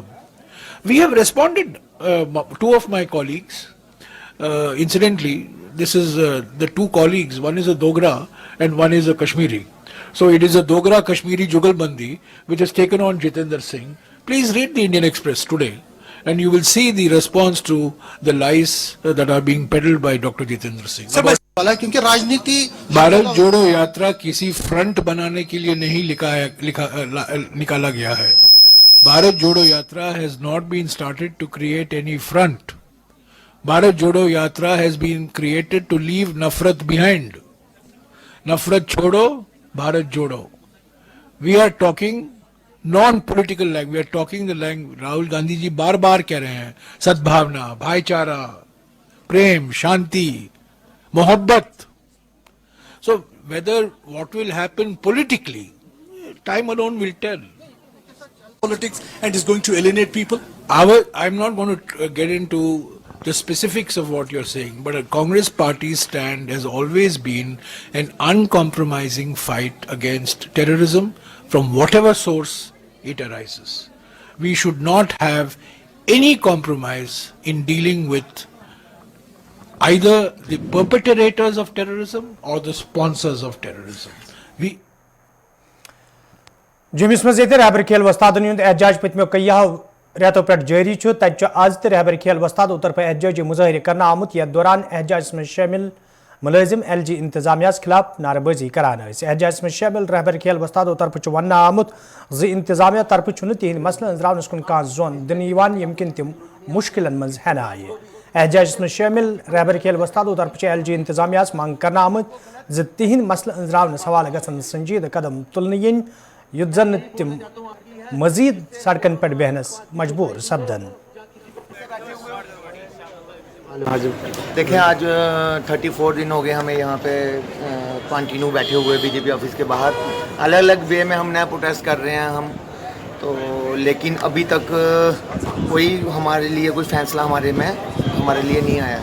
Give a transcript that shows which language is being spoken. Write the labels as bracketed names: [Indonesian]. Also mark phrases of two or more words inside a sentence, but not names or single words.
[English] We have responded, two of my colleagues, incidentally, this is the two colleagues, one is a Dogra and one is a Kashmiri. So it is a Dogra Kashmiri Jugalbandi which has taken on Jitendra Singh. Please read the Indian Express today and you will see the response to the lies that are being peddled by Dr. Jitendra Singh. [Hindi] क्योंकि राजनीति भारत जोड़ो यात्रा किसी फ्रंट बनाने के लिए नहीं निकाला गया है. [English] Bharat Jodo Yatra has not been started to create any front. Bharat Jodo Yatra has been created to leave nafrat behind. [Hindi] नफ़रत छोड़ो, भारत जोड़ो. [English] We are talking non-political language. We are talking the language. [Hindi] Rahul Gandhi ji बार-बार कह रहे हैं सद्भावना, भाईचारा, प्रेम, शांति, मोहब्बत. [English] So whether what will happen politically, time alone will tell. politics and is going to alienate people? I'm not going to get into the specifics of what you're saying, but a Congress party's stand has always been an uncompromising fight against terrorism from whatever source it arises. We should not have any compromise in dealing with either the perpetrators of terrorism or the sponsors of terrorism. [Kashmiri] जुमिस मज रहबर खेल वस्तादन एहतजाज पत्मो कई रेतों पे जारी तज आज तो रहबर खेल वस्तादों तरफ एहतजाजी मुजाहिर करना आमुत यथ दौरान एहतजाज [Hindi] में शामिल [Kashmiri] मुलजिम LG इंतजामिया खिलाफ नारेबाजी करान. एहतजाज [Hindi] में शामिल [Kashmiri] रहबर खेल वस्तादों तरफ वन आमुत इंतजामिया तरफ तिहद मसल अंजरावनस कुन कह जोन दिन यम किन तम मुश्किल मज हेन आय. एहतजाज [Hindi] में शामिल [Kashmiri] रहबर खेल वस्तादों तरफ LG इंतजामिया मांग करना आमुत तिहद मसल अंजरावनस हवाले गसन संजीद कदम तुलन इन युद्ध जन तम मजीद सड़कन पर बहनस मजबूर सपदन. [Hindi] देखें, आज 34 दिन हो गए हमें यहाँ पे कंटिन्यू बैठे हुए बीजेपी ऑफिस के बाहर. अलग अलग वे में हम नया प्रोटेस्ट कर रहे हैं हम तो, लेकिन अभी तक कोई हमारे लिए कोई फैसला हमारे लिए नहीं आया.